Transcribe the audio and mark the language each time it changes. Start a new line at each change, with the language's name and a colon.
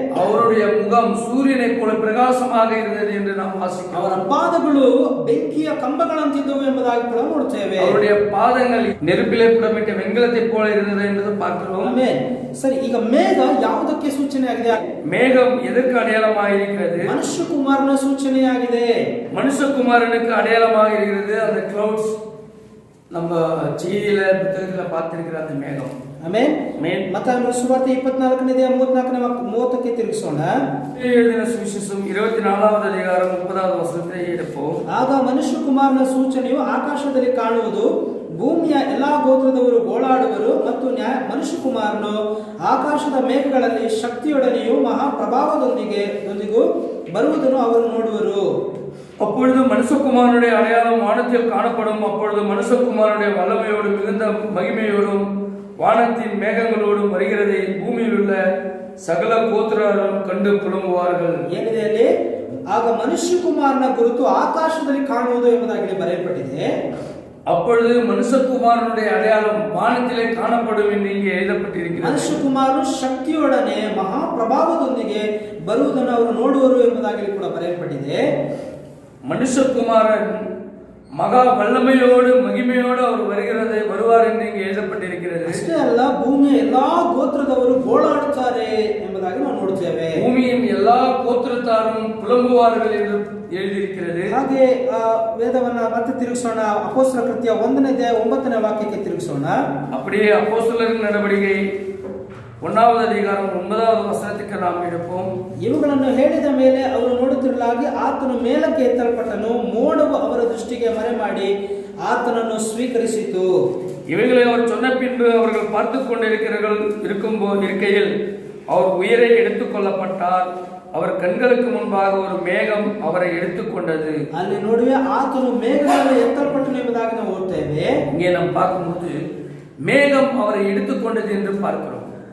Tamil: அவருடைய முகம் சூரியனை போல பிரகாசமாக இருந்தது என்று நாம் வாசிக்கிறோம்.
Kannada: ಅವರ ಪಾದಗಳು ಬೆಂಕಿಯ ಕಂಬಗಳಂತಿದ್ದವು ಎಂಬುದಾಗಿ ಕೂಡ ನೋಡ್ತೇವೆ.
Tamil: அவருடைய பாதங்கள் நெருப்பிலே புடமிட்ட வெண்கலத்தை போல இருந்தது என்று பார்க்கிறோம்.
Kannada: ಆಮೆನ್. ಸರಿ, ಈಗ ಮೇಘ ಯಾವುದಕ್ಕೆ ಸೂಚನೆಯಾಗಿದೆ?
Tamil: மேகம் எதற்கு அடையாளமாக இருக்கிறது?
Kannada: ಮನುಷ್ಯಕುಮಾರನ ಸೂಚನೆಯಾಗಿದೆ.
Tamil: மனுஷகுமாரனுக்கு அடையாளமாக இருக்கிறது அந்த கிளவுட்ஸ். நம்ம செய்தியில புத்தகத்துல பார்த்திருக்கிற அந்த மேகம்.
Kannada: ಆಮೆನ್. ಮತ್ತಾಯ ಸುವಾರ್ತೆ 24:34 ತಿರುಗಿಸೋಣ.
Tamil: எழுதின சுவிசேஷம் 24வது அதிகாரம் 30வது வசனத்தை எடுப்போம்.
Kannada: ಆಗ ಮನುಷ್ಯಕುಮಾರನ ಸೂಚನೆಯು ಆಕಾಶದಲ್ಲಿ ಕಾಣುವುದು, ಭೂಮಿಯ ಎಲ್ಲಾ ಗೋತ್ರದವರು ಗೋಳಾಡುವರು, ಮತ್ತು ಮನುಷ್ಯಕುಮಾರನು ಆಕಾಶದ ಮೇಘಗಳಲ್ಲಿ ಶಕ್ತಿಯೊಡನೆಯೂ மகாபிரபாவದೊಂದಿಗೂ ಬರುವುದನ್ನು ಅವರು ನೋಡುವರು.
Tamil: அப்பொழுது மனுஷகுமாரனுடைய அடையாளம் வானத்தில் காணப்படும். அப்பொழுது மனுஷகுமாரனுடைய வல்லமையோடும் மிகுந்த மகிமையோடும் வானத்தின் மேகங்களோடும் வருகிறதை பூமியில் உள்ள சகல கோத்திரரும் கண்டு புலம்புவார்கள்.
Kannada: ಏನಿದೆ ಅಲ್ಲಿ? ಆಗ ಮನುಷ್ಯಕುಮಾರನ ಗುರುತು ಆಕಾಶದಲ್ಲಿ ಕಾಣುವುದು ಎಂಬುದಾಗಿ ಬರೆಯಲ್ಪಟ್ಟಿದೆ.
Tamil: அப்பொழுது மனுஷகுமாரனுடைய அடையாளம் வானத்திலே காணப்படும் என்று இங்கே எழுதப்பட்டிருக்கிறது.
Kannada: ಮನುಷ್ಯಕುಮಾರನು ಶಕ್ತಿಯೊಡನೆ ಮಹಾಪ್ರಭಾವದೊಂದಿಗೆ ಬರುವುದನ್ನು ಅವರು ನೋಡುವರು ಎಂಬುದಾಗಿ ಕೂಡ ಬರೆಯಲ್ಪಟ್ಟಿದೆ.
Tamil: மனுஷகுமாரன் மகா வல்லமையோடு மகிமையோடு அவர் வருவார் என்று இங்கே எழுதப்பட்டிருக்கிறது.
Kannada: ಅಷ್ಟೇ ಅಲ್ಲ, ಭೂಮಿಯ ಎಲ್ಲಾ ಗೋತ್ರದವರು ಗೋಳಾಡುತ್ತಾರೆ ಎಂಬುದಾಗಿ ನಾವು ನೋಡುತ್ತೇವೆ.
Tamil: பூமியின் எல்லா கோத்திரத்தாரும் புலம்புவார்கள் என்று எழுதியிருக்கிறது.
Kannada: ಹಾಗೆ ವೇದವನ್ನ ಮತ್ತೆ ತಿರುಗಿಸೋಣ. ಅಪೊಸ್ತಲರ ಕೃತ್ಯ 1ನೇ ಅಧ್ಯಾಯ 9ನೇ ವಾಕ್ಯಕ್ಕೆ ತಿರುಗಿಸೋಣ.
Tamil: அப்படியே அப்போஸ்தலரின் நடவடிக்கை 1வது அதிகாரம் 9வது வசனத்துக்கு நாம் எடுப்போம்.
Kannada: ಇವುಗಳನ್ನು ಹೇಳಿದ ಮೇಲೆ ಅವರು ನೋಡುತ್ತಿರಲಾಗಿ ಆತನು ಮೇಲಕ್ಕೆ ಎತ್ತಲ್ಪಟ್ಟನು, ಮೋಡವು ಅವರ ದೃಷ್ಟಿಗೆ ಮರೆ ಮಾಡಿ ಆತನನ್ನು ಸ್ವೀಕರಿಸಿತು.
Tamil: இவைகளை அவர் சொன்ன பின்பு அவர்கள் பார்த்து இருக்கையில் அவர் உயிரை எடுத்துக் கொள்ளப்பட்டார். அவர் கண்களுக்கு முன்பாக ஒரு மேகம் அவரை எடுத்துக்கொண்டது.
Kannada: ಅಲ್ಲಿ ನೋಡುವೆ ಆತನು ಮೇಘದಲ್ಲಿ ಎತ್ತಲ್ಪಟ್ಟನು ಎಂಬುದಾಗಿ ನಾವು ಓದ್ತೇವೆ.
Tamil: இங்கே நாம் பார்க்கும்போது மேகம் அவரை எடுத்துக்கொண்டது என்று பார்க்கிறோம்.